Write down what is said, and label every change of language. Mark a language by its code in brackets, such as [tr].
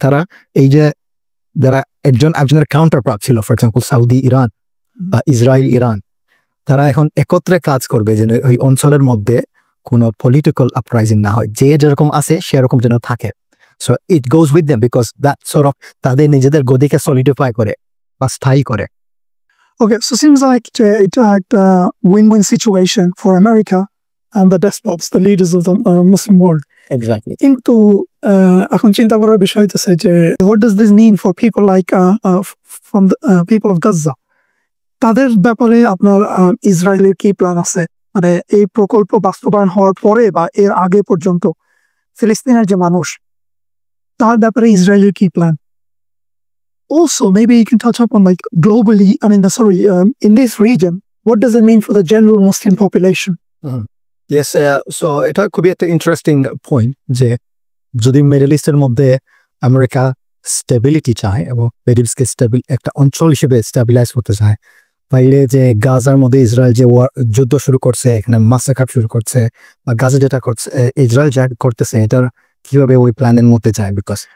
[bn] তারা এই যে যারা একজনের কাউন্টার পার্ট ছিল, ফর এক্সাম্পল সৌদি ইরান বা ইসরায়েল ইরান, তারা এখন একত্রে কাজ করবে যেন ওই অঞ্চলের মধ্যে কোনো পলিটিক্যাল আপরাইজিং না হয়, যে যেরকম আছে সেরকম যেন থাকে। So it goes with them, because that sort of তাদের নিজেদের গদিকে সলিডিফাই করে বা স্থায়ী করে। [en] Okay, so seems like it's a win-win situation for America and the despots, the leaders of the Muslim world. Exactly. [bn] কিন্তু এখন চিন্তা করার বিষয় হচ্ছে যে [en] what does this mean for people like from the people of Gaza? [bn] তাদের ব্যাপারে আপনার ইসরায়েলের কি প্ল্যান আছে? মানে এই প্রকল্প বাস্তবায়ন হওয়ার পরে বা এর আগে পর্যন্ত ফিলিস্তিনের যে মানুষ, তার ব্যাপারে ইসরায়েলের কি plan? [en] Also, maybe you can touch up on like globally, I mean, in this region, what does it mean for the general Muslim population? Yes, so [bn] এটা খুবই একটা ইন্টারেস্টিং পয়েন্ট যে যদি মিডল ইস্টের মধ্যে আমেরিকা স্টেবিলিটি চায় এবং middle ইস্টকে একটা অঞ্চল হিসেবে স্টেবিলাইজ করতে চায়, তাইলে যে গাজার মধ্যে ইসরায়েল যে যুদ্ধ শুরু করছে, এখানে মাসাকার শুরু করছে, বা গাজা যেটা করছে, ইসরায়েল যা করতেছে, এটার কিভাবে ওই প্ল্যানের মধ্যে যায়, বিকজ